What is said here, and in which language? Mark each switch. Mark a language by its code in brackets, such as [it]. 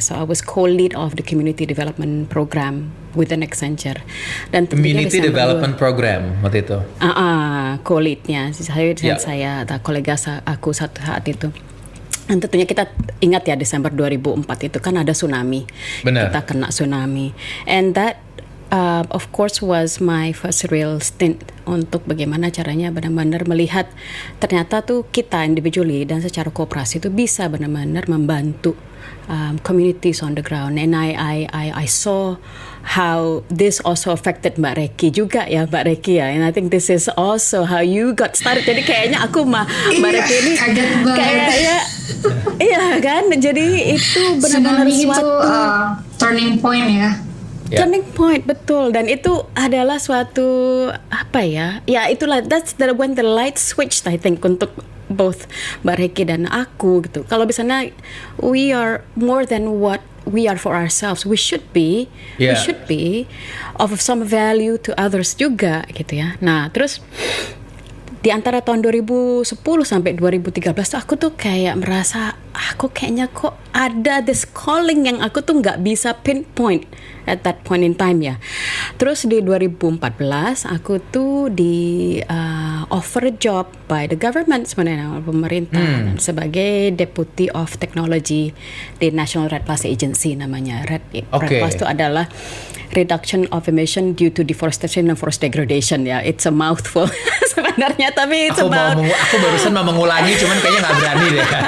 [en] So I was co-lead of the community development program within Accenture. [id] Dan [en] community development program waktu itu. [id] Co-leadnya saya kolega aku saat itu. Dan tentunya kita ingat ya Desember 2004 itu kan ada tsunami. Benar. Kita kena tsunami. [en] And that of course was my first real stint [id] untuk bagaimana caranya benar-benar melihat ternyata tuh kita individually dan secara kooperasi itu bisa benar-benar membantu [en] communities on the ground. And I saw how this also affected Mbak Reiki juga ya, Mbak Reiki ya. And I think this is also how you got started. [id] Jadi kayaknya aku Mbak Reiki ini kayaknya Iya kan, jadi itu benar-benar Tsunami itu suatu [en] turning point ya. [id] Ya. [en] turning point, betul. [id] Dan itu adalah suatu apa ya? Ya itulah, [en] that's when the light switched, I think, untuk both Mbak Reki [id] dan aku gitu. Kalau misalnya [en] we are more than what we are for ourselves, we should be Yeah. of some value to others [id] juga gitu ya. Nah terus di antara tahun 2010 sampai 2013 tuh aku tuh kayak merasa aku kayaknya kok ada this calling yang aku tuh nggak bisa pinpoint [en] at that point in time [id] ya. Terus di 2014 aku tuh di [en] offer a job by the government, [id] sebenarnya pemerintah, sebagai Deputy of Technology di National Red Plus Agency namanya. Red Plus itu adalah Reduction of Emission due to Deforestation and Forest Degradation ya. [en] It's a mouthful [id] sebenarnya, tapi [en] it's about [id] Aku barusan mau mengulangi, cuman kayaknya nggak berani deh.